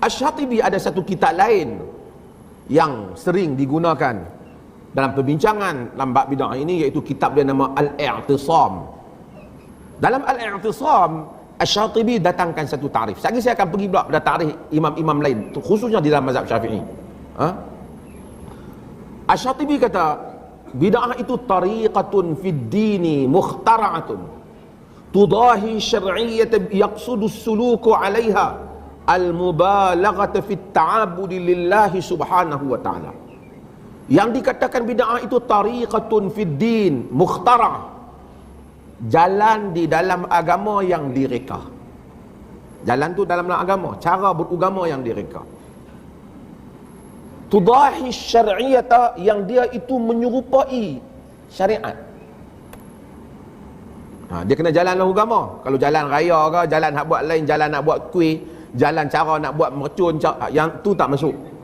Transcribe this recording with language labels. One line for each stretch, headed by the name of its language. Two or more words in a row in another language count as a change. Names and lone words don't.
Malay: Asy-Syatibi ada satu kitab lain yang sering digunakan dalam perbincangan dalam bab bid'ah ini, iaitu kitab dia nama Al-I'tisam. Dalam Al-I'tisam, Asy-Syatibi datangkan satu tarikh. Sekali saya akan pergi pula pada tarikh imam-imam lain, khususnya di dalam mazhab Syafi'i.
Arabic: Asy-Syatibi
Malay: kata, bid'ah itu
Arabic: طريقة في الدين مخترعة تضاهي الشرعية يقصد السلوك عليها المبالغة في التعبد لله سبحانه وتعالى.
Malay: Yang dikatakan bid'ah itu
Arabic: طريقة في الدين مخترع',
Malay: jalan di dalam agama yang direka. Jalan tu dalam agama, cara beragama yang direka.
Arabic: تضاهي الشرعية,
Malay: yang dia itu menyerupai syariat. Dia kena jalan dalam agama. Kalau jalan raya ke, jalan nak buat lain, jalan nak buat kuih, jalan cara nak buat mercun, yang tu tak masuk.